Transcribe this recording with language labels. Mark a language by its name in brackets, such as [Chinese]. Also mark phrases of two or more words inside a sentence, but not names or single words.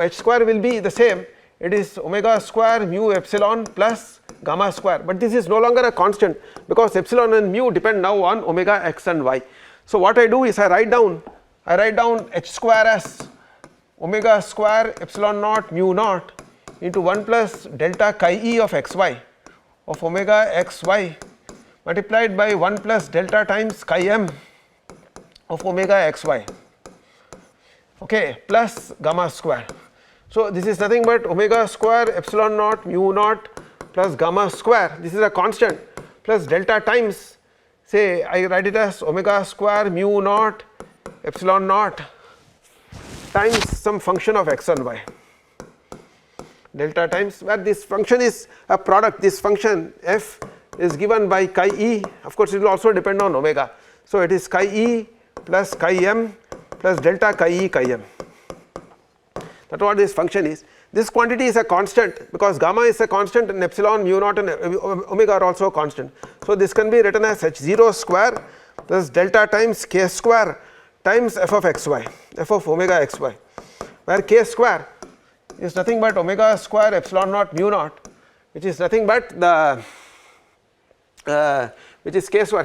[English] H square will be the same, it is omega square mu epsilon plus gamma square, but this is no longer a constant because epsilon and mu depend now on omega x and y. So, what I do is I write down h square as omega square epsilon naught mu naught into 1 plus delta chi e of xy of omega xy multiplied by 1 plus delta times chi m of omega xy, okay, plus gamma square. So this is nothing but omega square epsilon naught mu naught plus gamma square, this is a constant, plus delta times, say I write it as omega square mu naught epsilon naught times some function of x and y, delta times, where this function is a product, this function f is given by chi e, of course it will also depend on omega. So it is chi e plus chi m plus delta chi e chi m, that is what this function is. This quantity is a constant because gamma is a constant and epsilon, mu naught and omega are also constant. So this can be written as h0 square plus delta times k square times f of xy, f of omega xy, where k square is nothing but omega square epsilon naught mu naught, which is nothing but the which is k square.